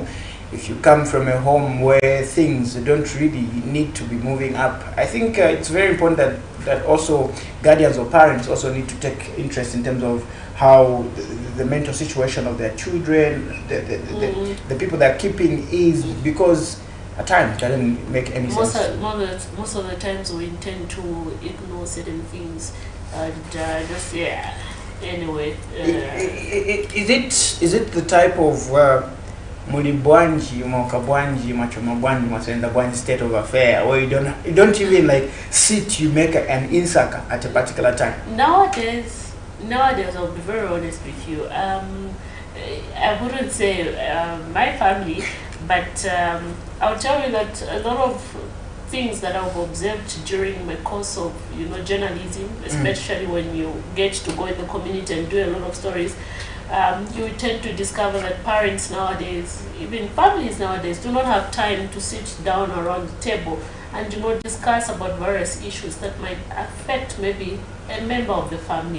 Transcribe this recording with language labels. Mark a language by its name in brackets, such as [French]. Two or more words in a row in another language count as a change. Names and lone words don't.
[English] If you come from a home where things don't really need to be moving up, I think it's very important that also guardians or parents also need to take interest in terms of how the mental situation of their children, the people they're keeping is, because at times it doesn't make any sense. Most of the times we intend to ignore certain things and just, yeah, anyway. Is it the type of [Bemba] mulibwanji, mwakabwanji, machomabwanji, masendabwanji [English] state of affair, where you don't even like sit, you make an insaka at a particular time? Nowadays, I'll be very honest with you. I wouldn't say my family, but I'll tell you that a lot of things that I've observed during my course of, journalism, especially when you get to go in the community and do a lot of stories, you tend to discover that parents nowadays, even families nowadays, do not have time to sit down around the table and discuss about various issues that might affect maybe a member of the family.